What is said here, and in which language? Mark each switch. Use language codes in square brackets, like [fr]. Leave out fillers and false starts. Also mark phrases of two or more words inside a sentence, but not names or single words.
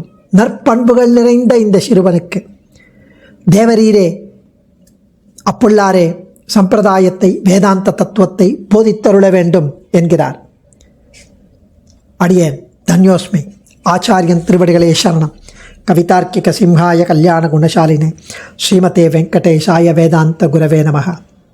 [ta] நற்பண்புகள் நிறைந்த இந்த சிறுவனுக்கு தேவரீரே அப்புள்ளாரே சம்பிரதாயத்தை வேதாந்த தத்துவத்தை போதித்தருள வேண்டும் என்கிறார். அடியேன் தன்யோஸ்மி. ஆச்சாரியன் திருவடிகளே சரணம். [sa] कवितार्किक सिंहाय कल्याण गुणशालिने श्रीमते वेङ्कटेशाय वेदान्त गुरवे नमः.